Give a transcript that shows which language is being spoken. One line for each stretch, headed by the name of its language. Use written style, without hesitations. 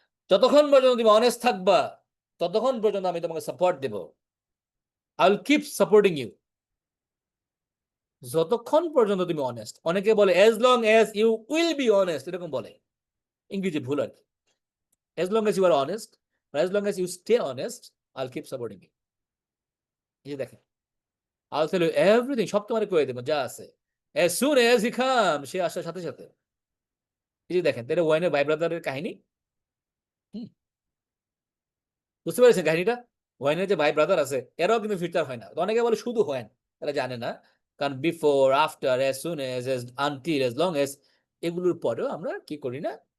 Bangla: যতক্ষণ পর্যন্ত তুমি অনেস্ট থাকবা ততক্ষণ পর্যন্ত আমি তোমাকে support Dev,
English: I will keep supporting you,
Bangla: যতক্ষণ পর্যন্ত তুমি অনেস্ট। অনেকে বলে
English: as long as you will be honest,
Bangla: এরকম বলে, ইংরেজি ভুল আর কি।
English: as long as you are honest, or as long as you stay honest, I'll keep supporting you।
Bangla: এই যে দেখেন,
English: I'll tell you everything,
Bangla: সব তোমার করে দেবো যা আছে,
English: as soon as he comes,
Bangla: সে আসার সাথে সাথে। এই যে দেখেন, তাহলে ওয়াইনের ভাই ব্রাদারের কাহিনী, বুঝতে পেরেছেন কাহিনীটা? ওয়াইনের যে ভাই ব্রাদার আছে এরাও কিন্তু ফিউচার হয় না। অনেকে বলে শুধু হয়, তারা জানে না, কারণ before, after, as soon as, until, as long as, এগুলোর পরেও আমরা কি করি না,